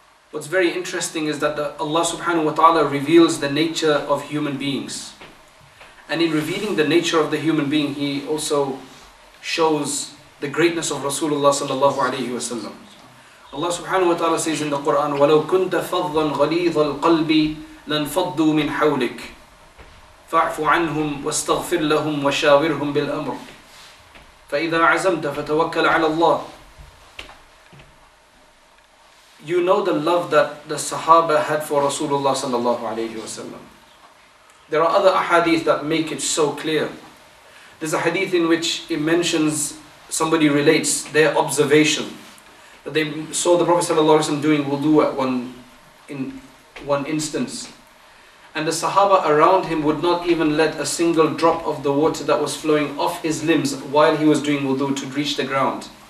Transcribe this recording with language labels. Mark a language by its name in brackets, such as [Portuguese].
[English] What's very interesting is that Allah subhanahu wa ta'ala reveals the nature of human beings. And in revealing the nature of the human being, He also shows the greatness of Rasulullah sallallahu alayhi wa sallam. Allah subhanahu wa ta'ala says in the Quran, [Arabic] وَلَوْ كُنْتَ فَضًّا غَلِيظَ الْقَلْبِ لَانْفَضُّوا مِنْ حَوْلِكَ فَاعْفُ عَنْهُمْ وَاسْتَغْفِرْ لَهُمْ وَشَاوِرْهُمْ بِالْأَمْرِ فَإِذَا عَزَمْتَ فَتَوَكَّلْ عَلَى اللَّهِ. [English] You know the love that the Sahaba had for Rasulullah sallallahu alayhi wa sallam. There are other ahadith that make it so clear. There's a hadith in which it mentions, somebody relates their observation that they saw the Prophet ﷺ doing wudu in one instance, and the Sahaba around him would not even let a single drop of the water that was flowing off his limbs while he was doing wudu to reach the ground.